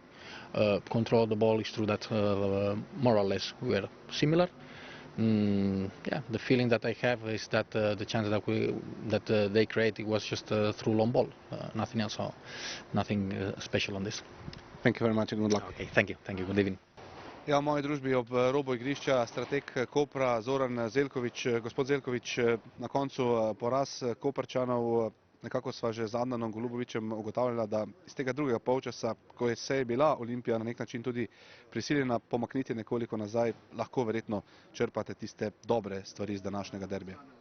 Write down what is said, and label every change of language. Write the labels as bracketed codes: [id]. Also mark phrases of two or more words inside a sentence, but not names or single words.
[en] Control the ball is true that more or less we were similar. Yeah, the feeling that I have is that the chance that they created was just through long ball, nothing else, nothing special on this. Thank you very much and good luck. Okay, thank you, good evening. [sl] Ja, v moji družbi ob robu igrišča strateg Kopra Zoran Zeljković. Gospod Zeljković, na koncu poraz Koprčanov, nekako sva že z Adnanom Golubovićem ugotavljala, da iz tega drugega polčasa, ko je se bila Olimpija na nek način tudi prisiljena pomakniti nekoliko nazaj, lahko verjetno črpate tiste dobre stvari iz današnjega derbija.